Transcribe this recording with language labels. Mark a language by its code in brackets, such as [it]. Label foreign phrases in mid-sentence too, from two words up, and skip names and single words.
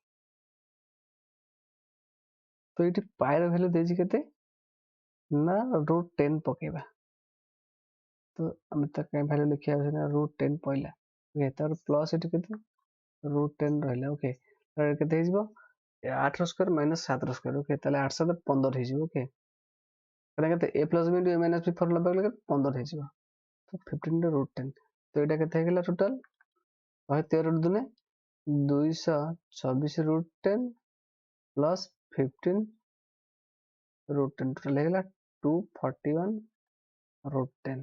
[or] ତ ଏଠି ପାଏର ଭ୍ୟାଲୁ ଦେଇଛି କେତେ ନା √10 ପକେଇବା। ତ ଆମେ ତା କାଇଁ ଭ୍ୟାଲୁ ଲେଖିବା ନା √10 ପଇଲା। ଓକେ ତାର ପ୍ଲସ୍ ଏଠି କେତେ √10 ରହିଲା। ଓକେ ତାହେଲେ କେତେ ହେଇଯିବ 8 ର [en] square minus [or] 7 ର ସ୍କୋୟାର। ଓକେ ତାହେଲେ 8 7 15 ହେଇଯିବ। ଓକେ ତାହେଲେ କେତେ a + b * a - b ଫର୍ମୁଲା ପାଇଲେ 15 ହେଇଯିବ। ତ 15 * √10 ତ ଏଇଟା କେତେ ହେଇଗଲା ଟୋଟାଲ 113 × 2 224 √10 ପ୍ଲସ୍ 15 √10 ଟୋଟାଲ ହେଇଗଲା 241 √10।